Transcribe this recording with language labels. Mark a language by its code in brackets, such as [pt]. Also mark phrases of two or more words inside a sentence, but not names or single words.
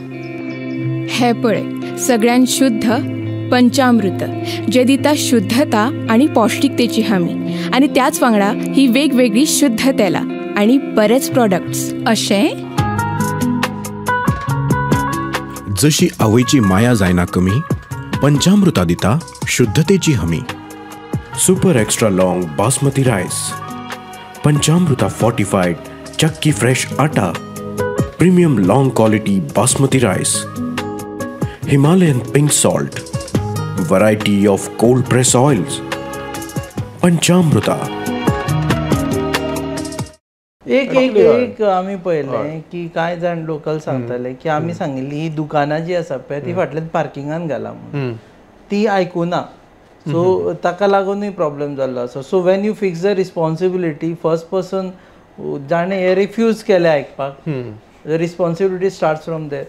[kok] हे पळय सगळ्यान शुद्ध पंचामृत जे दिता शुद्धता आणि पौष्टिकतेची हमी आणि त्याच वांगडा ही वेगवेगळी शुद्ध तेलां आणि बरेच प्रोडक्ट्स अशें जशी आवयची माया जायना कमी पंचामृता दिता शुद्धतेची हमी. [en] super extra long basmati rice Panchamruta fortified chakki fresh atta premium long quality basmati rice Himalayan pink salt variety of cold press oils Panchamruta. [kok] एक आम्ही पळयलें की कांय जाण लोकल सांगताले की आमी सांगिल्ली ही दुकानां जी आसा पळय ती फाटल्यान पार्किंगान घाला म्हणून ती आयकुना. सो ताका लागूनय प्रॉब्लेम जाल्लो आसा. [en] so when you fix the responsibility first person [kok] जाणें हे रिफ्यूज केलें आयकपाक [en] responsibility starts from there.